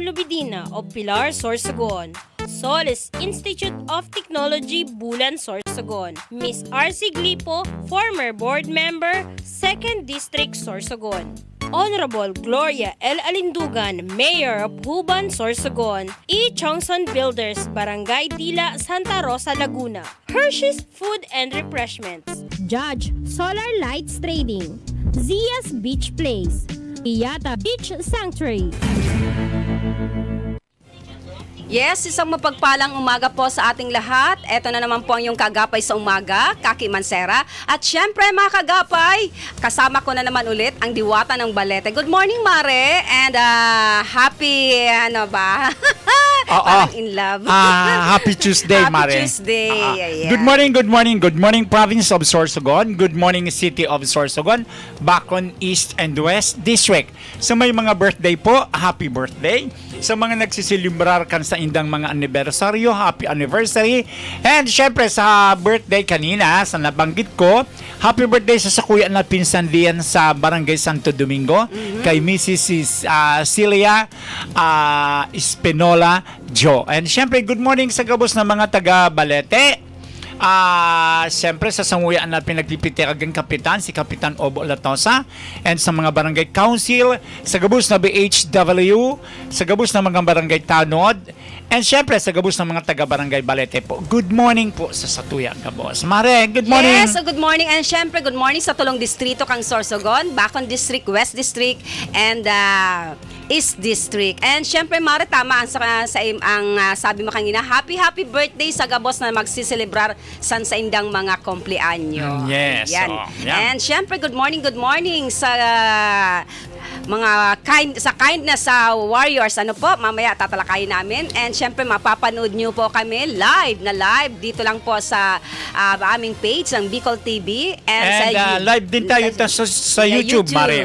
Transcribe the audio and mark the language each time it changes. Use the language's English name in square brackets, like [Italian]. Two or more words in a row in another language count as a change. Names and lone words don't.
[English] Lubidina of Pilar, Sorsogon, Solis Institute of Technology, Bulan, Sorsogon, Miss R.C. Glipo, former board member, 2nd District, Sorsogon, Honorable Gloria L. Alindugan, Mayor of Huban, Sorsogon, E. Chongson Builders, Barangay Dila, Santa Rosa, Laguna, Hershey's Food and Refreshments, Judge Solar Lights Trading, Zia's Beach Place, Iyata Beach Sanctuary. Yes, [Filipino] isang mapagpalang umaga po sa ating lahat. Ito na naman po ang yung Kagapay sa Umaga, Kaki Mancera. At syempre mga Kagapay, kasama ko na naman ulit ang Diwata ng Balete. [English] Good morning, Mare. And happy, Parang in love. Happy Tuesday, Mare. Happy Tuesday. Yeah. Good morning, good morning. Good morning, Province of Sorsogon. Good morning, City of Sorsogon. Bacon East and West District. [Bikol] Sa may mga birthday po, [English] happy birthday. [Bikol] Sa mga nagsisilibrar kan sa indang mga anibersaryo, [English] happy anniversary. [Filipino] And syempre sa birthday kanina, sa nabanggit ko, [English] happy birthday [Filipino] sa kuya na pinsan diyan sa Barangay Santo Domingo, kay Mrs. Celia Espinola Jo. [Bikol] And syempre, [English] good morning [Bikol] sa gabos na mga taga Balete. Siyempre sa sanguyan na pinagpipitiragang kapitan, si Kapitan Obo Latosa, and sa mga barangay council, sa gabos na BHW, sa gabos na mga barangay tanod, and siyempre sa gabos ng mga taga-barangay Balete po. [English] Good morning [Bikol] po sa Satuya, Gabos. [English] Mare, good morning. Yes, so good morning. And siyempre, good morning [Bikol] sa tulong distrito kang [English] Sorsogon, Bacon District, West District, and East District. [Filipino] And syempre, Mare, tama ang sabi mo kanina, [English] happy birthday [Bikol] sa Gabos na magsiselebrar sa indang mga kumpleanyo. [English] Yes. Yan. Yeah. [Filipino] And syempre, [English] good morning [Filipino] sa mga kindness sa warriors. Ano po, mamaya tatalakayin namin. And syempre, mapapanood nyo po kami live dito lang po sa aming page ng Bicol TV. [English] And [Filipino] live din tayo sa YouTube, Mare.